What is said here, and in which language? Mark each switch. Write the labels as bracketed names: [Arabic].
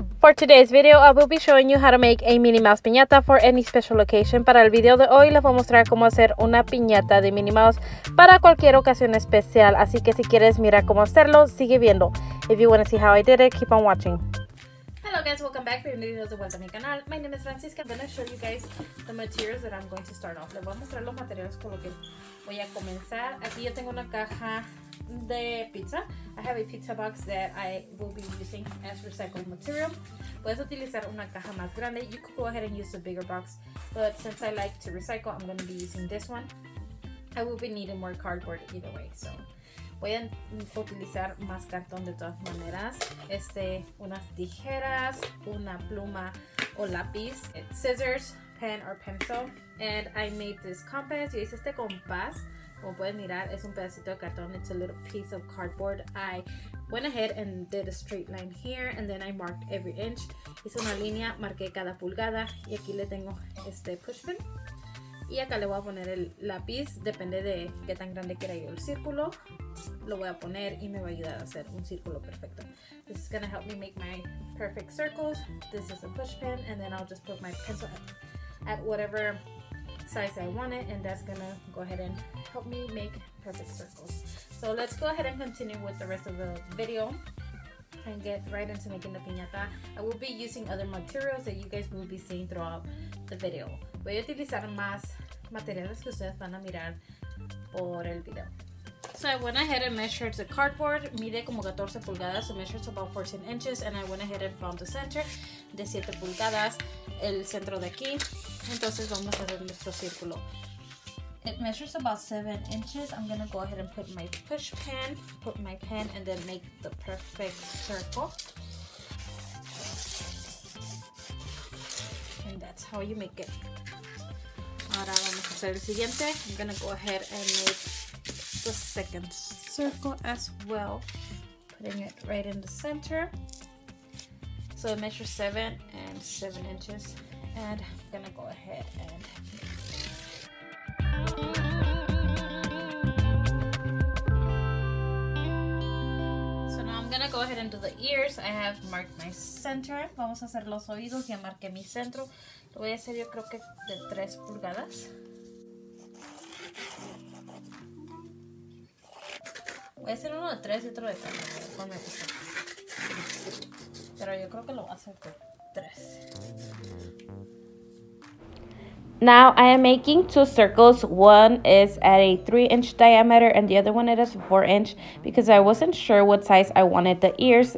[English] For today's video, I will be showing you how to make a Minnie Mouse piñata for any special occasion. [Spanish] Para el video de hoy les voy a mostrar cómo hacer una piñata de Minnie Mouse para cualquier ocasión especial. Así que si quieres mirar cómo hacerlo, sigue viendo. [English] If you want to see how I did it, keep on watching. Hello guys, welcome back. [Spanish] Bienvenidos de vuelta a mi canal. [English] My name is Francisca. I'm going to show you guys the materials that I'm going to start off. [Spanish] Les voy a mostrar los materiales con los que voy a comenzar. Aquí yo tengo una caja de pizza. [English] I have a pizza box that I will be using as recycled material. [Spanish] Puedes utilizar una caja más grande. [English] You could go ahead and use the bigger box, but since I like to recycle, I'm going to be using this one. I will be needing more cardboard either way, so [Spanish] voy a utilizar más cartón de todas maneras. Unas tijeras, una pluma o lápiz, [English] scissors, pen or pencil, and I made this compass. [Spanish] Yo hice este compás. Como pueden mirar, es un pedacito de cartón. [English] It's a little piece of cardboard. I went ahead and did a straight line here, and then I marked every inch. [Spanish] Hice una línea, marqué cada pulgada, y aquí le tengo este push pin. Y acá le voy a poner el lápiz, depende de qué tan grande quiera yo el círculo. Lo voy a poner y me va a ayudar a hacer un círculo perfecto. [English] This is going to help me make my perfect circles. This is a push pin, and then I'll just put my pencil at whatever size I want it, and that's gonna go ahead and help me make perfect circles. So let's go ahead and continue with the rest of the video and get right into making the piñata. I will be using other materials that you guys will be seeing throughout the video. [Spanish] Voy a utilizar más materiales que ustedes van a mirar por el video. [English] So I went ahead and measured the cardboard. [Spanish] Mide como 14 pulgadas, [English] so measures about 14 inches, and I went ahead and found the center [Spanish] de 7 pulgadas, el centro de aquí. Entonces vamos a hacer nuestro círculo. [English] It measures about 7 inches. I'm gonna go ahead and put my push pen, put my pen, and then make the perfect circle. And that's how you make it. [Spanish] Ahora vamos a hacer el siguiente. [English] I'm gonna go ahead and make the second circle as well, putting it right in the center. So it measures 7 and 7 inches, and I'm gonna go ahead and so now I'm gonna go ahead and do the ears. I have marked my center. [Spanish] Vamos a hacer los oídos. Ya marqué mi centro. Lo voy a hacer yo creo que de 3 pulgadas. Voy a hacer uno de 3 y otro de 3. Pero yo creo que lo voy a hacer de 3. [English] Now I am making 2 circles. One is at a 3-inch diameter and the other one is 4-inch because I wasn't sure what size I wanted the ears.